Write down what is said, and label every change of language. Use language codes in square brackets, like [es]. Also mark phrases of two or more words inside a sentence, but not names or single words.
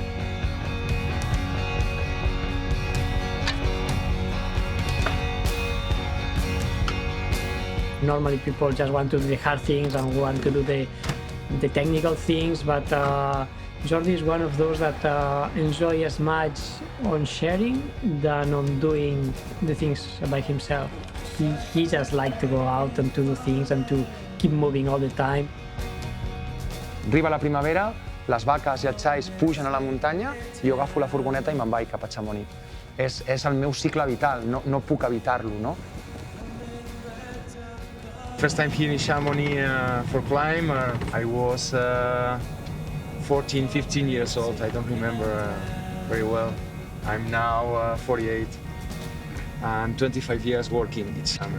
[en] Normally people just want to do the hard things and want to do the technical things, but Jordi is one of those that enjoy as much on sharing than on doing the things by himself. He just likes to go out and to do things and to keep moving all the time. [ca] Arriba la primavera, les vaques i els xais pugen a la muntanya, jo agafo la furgoneta i me'n vaig cap a Chamonix. És el meu cicle vital, no puc evitar-lo, no? [en] First time here in Chamonix for climb, I was 14, 15 years old. I don't remember very well. I'm now 48 and 25 years working each summer.